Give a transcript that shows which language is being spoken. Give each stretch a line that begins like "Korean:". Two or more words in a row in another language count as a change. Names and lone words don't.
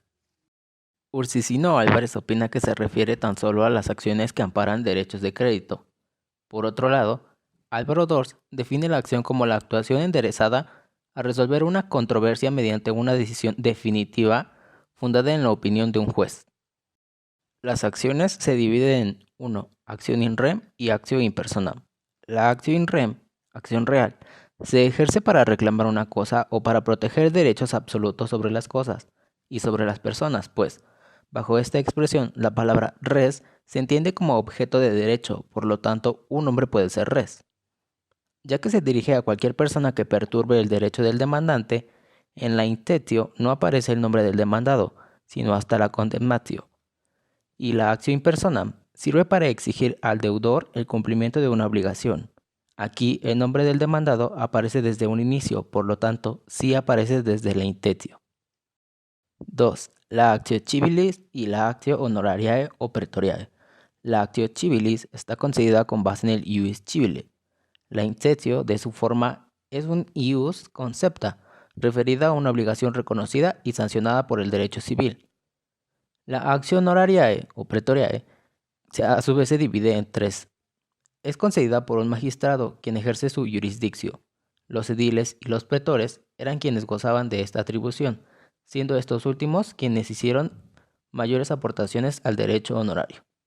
Spanish: Ursicino Álvarez opina que se refiere tan solo a las acciones que amparan derechos de crédito. Por otro lado, Álvaro Dors define la acción como la actuación enderezada a resolver una controversia mediante una decisión definitiva fundada en la opinión de un juez. Las acciones se dividen en 1. Acción
Latin: in rem
Spanish: y
Latin: actio in personam.
Spanish: La acción
Latin: in rem,
Spanish: acción real, se ejerce para reclamar una cosa o para proteger derechos absolutos sobre las cosas y sobre las personas, pues, bajo esta expresión, la palabra res se entiende como objeto de derecho, por lo tanto, un hombre puede ser res. Ya que se dirige a cualquier persona que perturbe el derecho del demandante, en la intentio no aparece el nombre del demandado, sino hasta la condemnatio. Y la
Latin: actio in personam
Spanish: sirve para exigir al deudor el cumplimiento de una obligación. Aquí el nombre del demandado aparece desde un inicio, por lo tanto, sí aparece desde la intentio. 2. La
Latin: actio civilis
Spanish: y la
Latin: actio honorariae o praetoriae.
Spanish: La
Latin: actio civilis
Spanish: está concedida con base en el
Latin: ius civile.
Spanish: La intentio, de su forma, es un
Latin: ius concepta,
Spanish: referida a una obligación reconocida y sancionada por el derecho civil. La
Latin: actio honorariae o praetoriae
Spanish: a su vez se divide en 3. Es concedida por un magistrado, quien ejerce su jurisdicción. Los ediles y los pretores eran quienes gozaban de esta atribución, siendo estos últimos quienes hicieron mayores aportaciones al derecho honorario.